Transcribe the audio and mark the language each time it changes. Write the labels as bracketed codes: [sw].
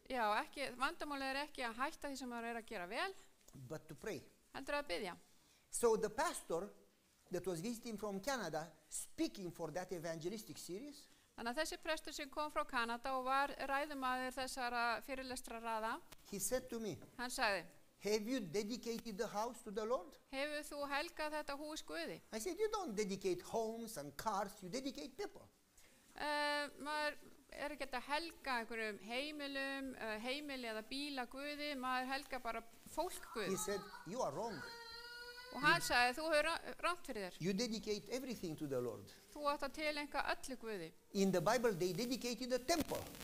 [is] Já, vandamálið er ekki að hætta því sem maður er að gera vel, [en] but to pray. [is] heldur að biðja. [en] So the pastor that was visiting from Canada, speaking for that evangelistic series, [is] Þannig að þessi prestur sem kom frá Kanada og var ræðumaður þessara fyrirlestra raða, [en] he said to me, [is] hann sagði, [en] have you dedicated the house to the Lord? [is] hefur þú helgað þetta hús Guði? [en] I said, you don't dedicate homes and cars, you dedicate people. [is] Maður er ekki að helga einhverjum heimilum, heimili eða bíla Guði, maður helga bara fólk [en] He [is] Guð. [en] said, you are wrong. [is] Og hann sagði, þú hefur rangt fyrir þér. [en] You dedicate everything to the Lord. [is] Þú átt að tilenga öllu Guði. [en] In the Bible, they dedicated the temple.